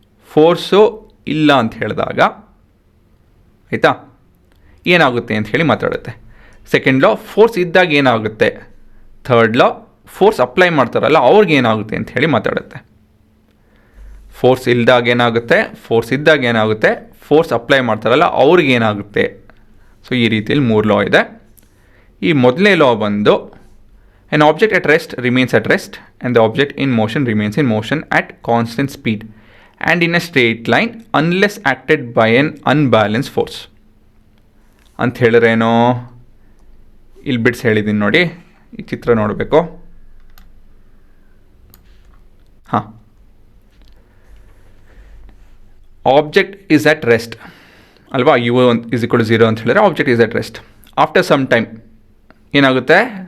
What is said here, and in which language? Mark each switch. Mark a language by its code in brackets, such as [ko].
[kn] Force ಇಲ್ಲ ಅಂತ ಹೇಳಿದಾಗ ಆಯಿತಾ ಏನಾಗುತ್ತೆ ಅಂತ ಹೇಳಿ ಮಾತಾಡುತ್ತೆ. ಸೆಕೆಂಡ್ ಲಾ ಫೋರ್ಸ್ ಇದ್ದಾಗ ಏನಾಗುತ್ತೆ. ಥರ್ಡ್ ಲಾ ಫೋರ್ಸ್ ಅಪ್ಲೈ ಮಾಡ್ತಾರಲ್ಲ ಅವ್ರಿಗೆ ಏನಾಗುತ್ತೆ ಅಂತ ಹೇಳಿ ಮಾತಾಡುತ್ತೆ. ಫೋರ್ಸ್ ಇಲ್ದಾಗ ಏನಾಗುತ್ತೆ, ಫೋರ್ಸ್ ಇದ್ದಾಗ ಏನಾಗುತ್ತೆ, ಫೋರ್ಸ್ ಅಪ್ಲೈ ಮಾಡ್ತಾರಲ್ಲ ಅವ್ರಿಗೆ ಏನಾಗುತ್ತೆ. ಸೊ ಈ ರೀತಿಯಲ್ಲಿ 3 ಲಾ ಇದೆ. ಈ ಮೊದಲನೇ ಲಾ ಬಂದು [en] an object at rest remains at rest and the object in motion remains in motion at constant speed and in a straight line unless acted by an unbalanced force. [kn] ಅಂತ ಹೇಳಿದ್ರೇನೋ ಇಲ್ಲಿ ಬಿಡ್ಸ್ ಹೇಳಿದ್ದೀನಿ ನೋಡಿ, ಈ ಚಿತ್ರ ನೋಡಬೇಕು. [en] ಹಾಂ, object is at rest [kn] ಅಲ್ವಾ? [en] u is equal to 0 [kn] ಅಂತ ಹೇಳಿದ್ರೆ [en] Object is at rest. After some time [kn] ಏನಾಗುತ್ತೆ?